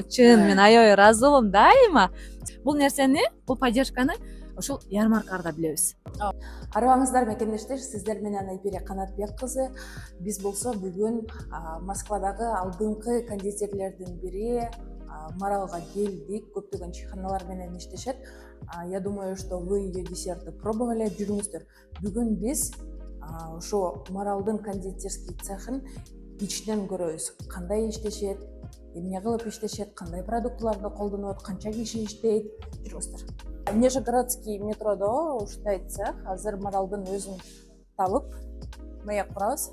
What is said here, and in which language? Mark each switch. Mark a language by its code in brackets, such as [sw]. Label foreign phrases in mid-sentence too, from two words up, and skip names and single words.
[ky] Чын, мен аябай ыраазымын дайыма. Бул нерсени, бул поддержканы ошол ярмаркаларда билебиз. Арыбаңыздар мекендештер, сиздер менен Айпире Канатбек кызы. Биз болсо бүгүн Москвадагы алдыңкы кондитерлердин бири Маралга келдик. Көптөгөн чайханалар менен иштешет. [ru] Я думаю, что вы ее десерты пробовали. [ky] Жүрүңүздөр. Бүгүн биз ошо Маралдын кондитерский цехын ичинен көрөбүз. Кандай иштешет, эмне кылып иштешет, кандай продуктыларды колдонот, канча киши иштейт. Жүрүңүздөр. Нижегородский метродо ушундай цех. Азыр Маралдын өзүн табып, маяк курабыз.